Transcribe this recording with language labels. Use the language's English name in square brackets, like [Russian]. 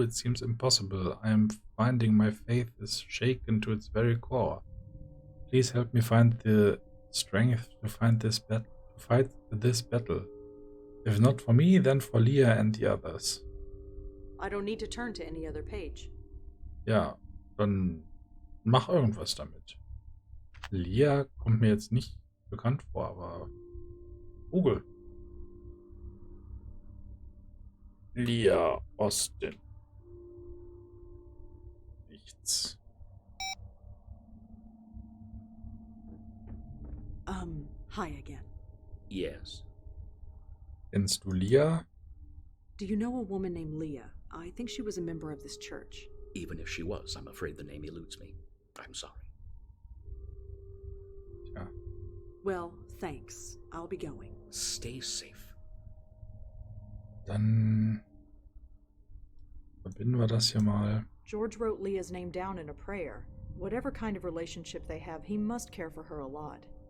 [English] It seems impossible. I am finding my faith is shaken to its very core. Please help me find the strength to fight this battle. If not for me, then for Leah and the others. I don't need to turn to any other page. [German] Ja, dann mach irgendwas damit. Leah kommt mir jetzt nicht bekannt vor, aber Google. Leah Austin. Nichts. [English] Hi again. Yes. [German] Kennst du Leah? [English] Do you know a woman named Leah? I think she was a member of this church. Even if she was, I'm afraid the name eludes me. I'm sorry. [German] Ja. [English] Well, thanks. I'll be going. Stay safe. [German] Dann verbinden wir das hier mal. [English] George wrote Leah's name down in a prayer. Whatever kind of relationship they have, he must care for her a lot.